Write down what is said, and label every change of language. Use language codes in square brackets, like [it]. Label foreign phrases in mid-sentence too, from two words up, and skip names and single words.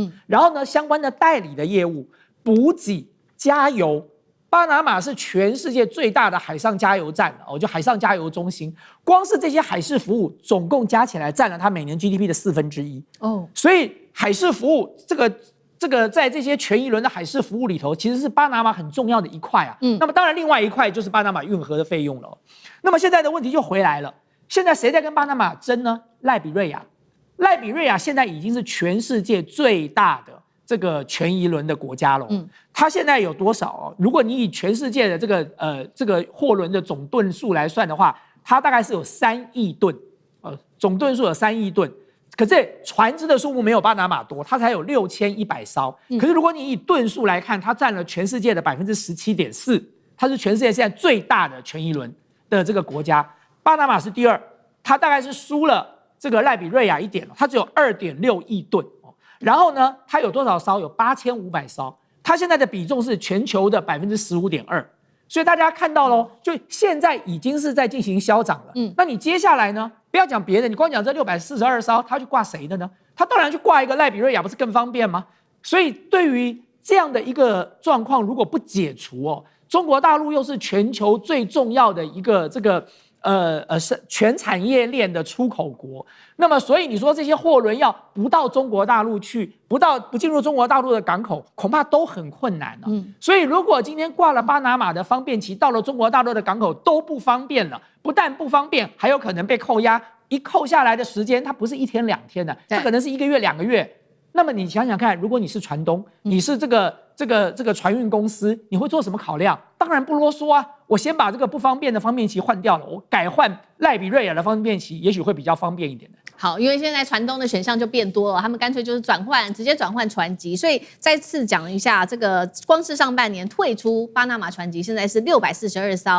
[zh] 然後呢，相關的代理的業務、補給、加油，巴拿馬是全世界最大的海上加油站就海上加油中心。光是這些海事服務，總共加起來佔了它每年 GDP 的1/4。所以海事服務這個在這些權宜輪的海事服務裡頭，其實是巴拿馬很重要的一塊那麼當然，另外一塊就是巴拿馬運河的費用了。那麼現在的問題就回來了。現在誰在跟巴拿馬爭呢？賴比瑞亞現在已經是全世界最大的這個權宜輪的國家了。它現在有多少如果你以全世界的這個貨輪的總噸數來算的話，它大概是有3億噸，總噸數有3億噸。可是船只的數目沒有巴拿馬多，它才有6100艘。可是如果你以噸數來看，它佔了全世界的17.4%，它是全世界現在最大的權宜輪的這個國家。巴拿馬是第2，它大概是輸了這個賴比瑞亞一點，它只有2.6億噸。然後呢，它有多少艘？有8500艘。它現在的比重是全球的15.2%。所以大家看到咯，就現在已經是在進行消長了。那你接下來呢？不要講別的，你光講這642艘，它去掛誰的呢？它當然去掛一個賴比瑞亞，不是更方便嗎？所以對於這樣的一個狀況，如果不解除中國大陸又是全球最重要的一個這個全產業鏈的出口國，那麼所以你說這些貨輪要不到中國大陸去，不進入中國大陸的港口，恐怕都很困難所以如果今天掛了巴拿馬的方便旗，到了中國大陸的港口都不方便了，不但不方便，還有可能被扣押，一扣下來的時間，它不是1天2天的，它可能是1個月2個月。那麼你想想看，如果你是船東，你是這個船運公司，你會做什麼考量？當然不囉嗦啊，我先把這個不方便的方便旗換掉了，我改換賴比瑞亞的方便旗，也許會比較方便一點的。好，因為現在船東的選項就變多了，他們乾脆就是直接轉換船籍。所以再次講一下，這個光是上半年退出巴拿馬船籍，現在是642艘。